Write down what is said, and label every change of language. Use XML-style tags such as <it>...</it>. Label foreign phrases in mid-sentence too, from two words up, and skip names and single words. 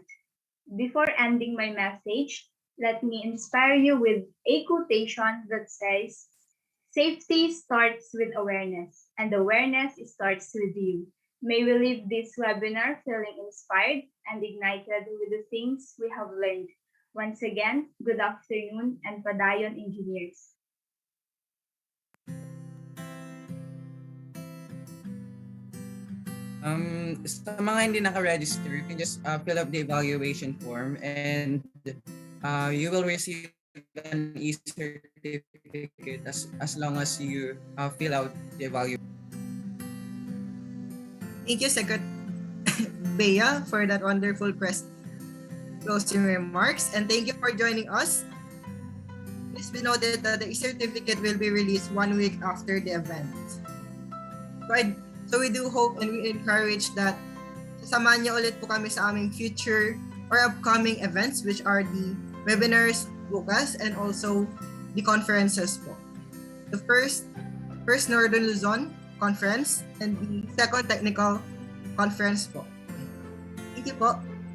<en>Before ending my message, let me inspire you with a quotation that says, "Safety starts with awareness, and awareness starts with you." May we leave this webinar feeling inspired and ignited with the things we have learned. Once again, good afternoon and padayon, engineers.</en> <tl>Sa mga hindi naka-register,</tl> <en>you can just fill up the evaluation form and you will receive an e-certificate as long as you fill out the evaluation. Thank you, Secretary Bea, for that wonderful closing remarks, and thank you for joining us. Please be noted that the certificate will be released 1 week after the event. So we do hope and we encourage that</en> <tl>sasamahan niyo ulit po kami sa aming</tl> <en>future or upcoming events, which are the webinars bukas and also the conferences po. The first Northern Luzon Conference and the second Technical Conference po. Thank you po.</en>